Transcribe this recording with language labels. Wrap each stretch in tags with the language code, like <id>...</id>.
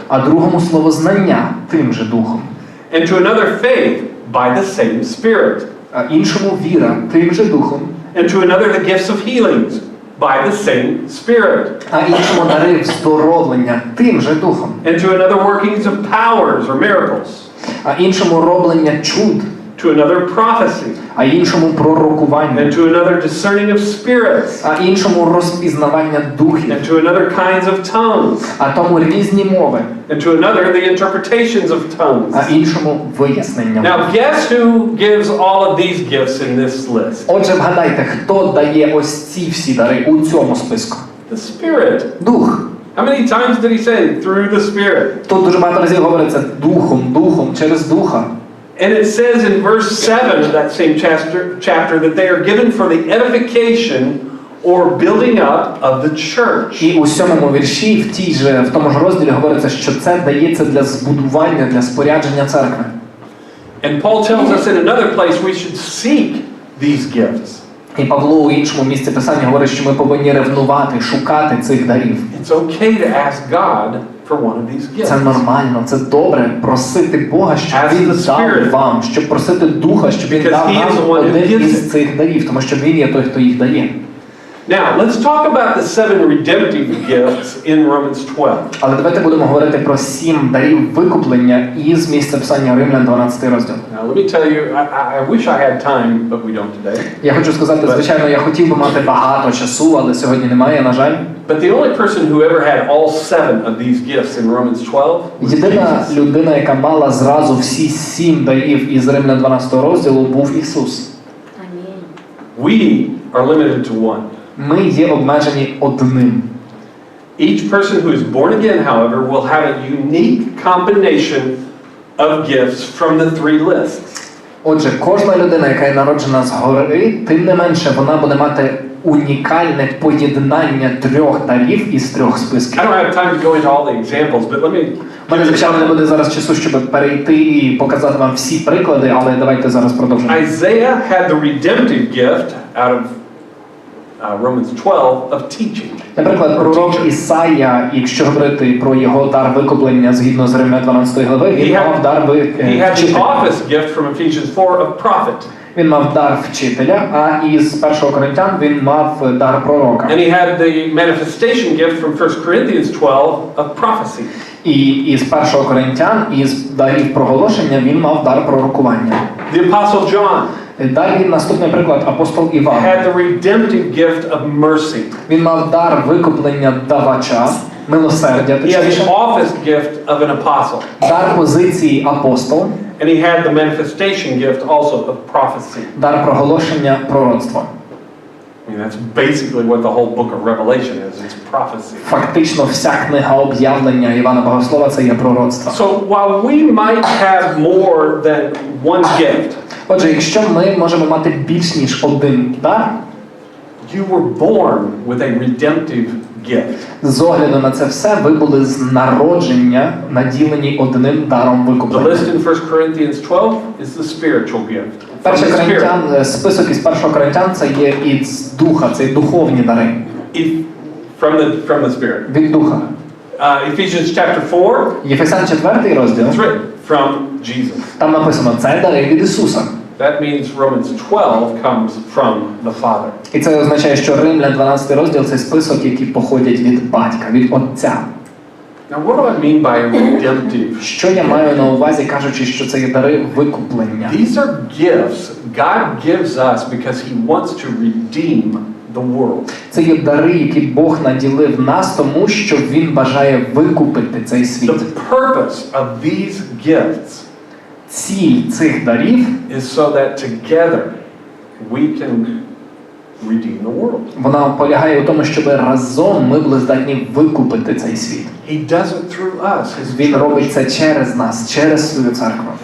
<uk>а другому слово знання тим же духом,</uk> <en>and to another faith by the same Spirit,</en> <uk>а іншому віра тим же духом,</uk> <en>and to another the gifts of healings by the same Spirit,</en> <uk>а іншому дари вздоровлення тим же духом,</uk> <en>and to another workings of powers or miracles,</en> <uk>а іншому роблення чуд,</uk> <en>to another prophecy,</en> <uk>а іншому пророкування,</uk> <en>and to another discerning of spirits,</en> <uk>а іншому розпізнавання духів,</uk> <en>and to another kinds of tongues,</en> <uk>а тому різні мови,</uk> <en>and to another the interpretations of tongues."</en> <uk>а іншому вияснення.</uk> <en>Now, guess who gives all of these gifts in this list?</en> <uk>Отже, вгадайте, хто дає ось ці всі дари у цьому списку?</uk> <en>The Spirit.</en> <uk>Дух.</uk> <en>How many times did he say through the Spirit?</en> <uk>Тут дуже багато разів говориться духом, через духа.</uk> <en>And it says in verse 7 of that same chapter that they are given for the edification or building up of the church.</en> <uk>І у 7-му вірші в тому ж розділі говориться, що це дається для збудування, для спорядження церкви.</uk> <en>And Paul tells us in another place we should seek these gifts.</en> <uk>І Павло у іншому місці Писання говорить, що ми повинні ревнувати, шукати цих дарів.</uk> <en>It's okay to ask God for one of these gifts.</en> <uk>Це нормально, це добре просити Бога, щоб Він дав вам, щоб просити Духа, щоб Він дав нам один із цих дарів, тому що Він є той, хто їх дає.</uk> <en>Now, let's talk about the 7 redemptive gifts in Romans 12.</en> <uk>Але давайте будемо говорити про 7 дарів викуплення із місця Писання Римлян 12 розділ.</uk> <en>Now, let me tell you, I wish I had time, but we don't today.</en> <uk>Я хочу сказати, звичайно, я хотів би мати багато часу, але сьогодні немає, на жаль.</uk> <en>But the only person who ever had all 7 of these gifts in Romans 12 was</en> <uk>Єдина</uk> <en>Jesus.</en> <uk>людина, яка мала зразу всі 7 дарів із Римлян 12 розділу, був Ісус.</uk> <en>We are limited to one.</en> <uk>Ми є обмежені одним.</uk> <en>Each person who is born again, however, will have a unique combination of gifts from the 3 lists.</en> <uk>Отже, кожна людина, яка є народжена згори, тим не менше, вона буде мати унікальне поєднання 3 дарів із 3 списків.</uk> <en>I don't have time to go into all the examples, but let me...</en> <uk>У мене, звичайно, не буде зараз часу, щоб перейти і показати вам всі приклади, але давайте зараз продовжимо.</uk> <en>Isaiah had the redemptive gift out of Romans 12 of teaching.</en> <uk>Наприклад, пророк Ісая, якщо говорити про його дар викуплення згідно з Римлян 12 глави, він мав дар</uk> <en>He had the</en> <uk>вчителя.</uk> <en>office gift from Ephesians 4 of prophet.</en> <uk>Він мав дар вчителя, а із 1 Коринтян він мав дар пророка.</uk> <en>And he had the manifestation gift from 1 Corinthians 12 of prophecy.</en> <uk>І із 1 Коринтян, із дарів проголошення, він мав дар пророкування.</uk> <en>The Apostle John</en> <uk>Далі наступний приклад, апостол Іван.</uk> <en>had the redemptive gift of mercy.</en> <uk>Він мав дар викуплення давача, милосердя,</uk> <en>He had the</en> <uk>точніше.</uk> <en>office gift of an apostle.</en> <uk>Дар позиції апостол,</uk> <en>And he had the manifestation gift also of prophecy.</en> <uk>дар проголошення пророцтва.</uk> <en>I mean, that's basically what the whole book of Revelation is. It's prophecy.</en> <uk>Фактично вся книга об'явлення Івана Богослова це є пророцтво.</uk> <en>So while we might have more than one gift,</en> <uk>Отже, якщо ми можемо мати більш ніж один дар,</uk> <en>you were born with a redemptive gift.</en> <uk>з огляду на це все, ви були з народження наділені одним даром</uk> <en>The</en> <uk>викуплення.</uk> <en>list in 1 Corinthians 12 is the spiritual gift. From</en> <uk>Перший</uk> <en>the Spirit.</en> <uk>Коринтян, список із 1 Коринтян це є із духа, це духовні дари.</uk> <en>From the Spirit.</en> <uk>Від духа.</uk> <en>Ephesians chapter 4,</en> <uk>Єфесян 4 розділ.</uk> <en>it's written from Jesus.</en> <uk>Там написано, це дари від Ісуса.</uk> <en>That means Romans 12 comes from the Father.</en> <uk>І це означає, що Римлян 12 розділ – це список, які походять від батька, від отця.</uk> <en>Now, what do I mean by redemptive?</en> <uk>Що я маю на увазі, кажучи, що це є дари викуплення?</uk> <en>These are gifts God gives us because He wants to redeem the world.</en> <uk>Це є дари, які Бог наділив нас, тому що Він бажає викупити цей світ.</uk> <en>The purpose of these gifts</en> <uk>Ціль цих дарів</uk> <en>is so that together we can redeem the world.</en> <uk>вона полягає у тому, щоб разом ми були здатні викупити цей світ.</uk> <en>He does it through us. His</en> <uk>Він</uk> <en>church.</en> <uk>робить це через нас, через свою церкву.</uk>